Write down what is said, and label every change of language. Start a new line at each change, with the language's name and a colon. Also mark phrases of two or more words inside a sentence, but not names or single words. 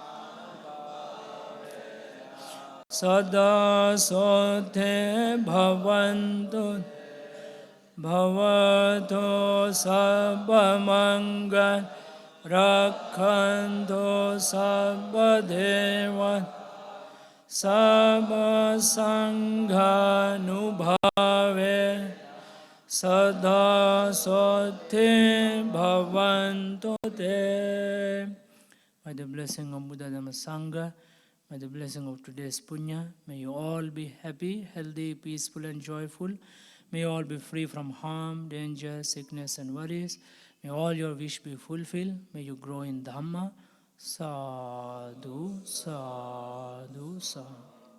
Pali: sada sote bhavantu bhavato sabbamanga rakhanto sabba devata sabba sanghanubhave sada sote bhavantu te.
English: By the blessing of Buddha Dhamma Sangha, by the blessing of today's punya, may you all be happy, healthy, peaceful and joyful. May you all be free from harm, danger, sickness and worries. May all your wish be fulfilled. May you grow in Dhamma.
Pali: Sadhu, sadhu, sadhu.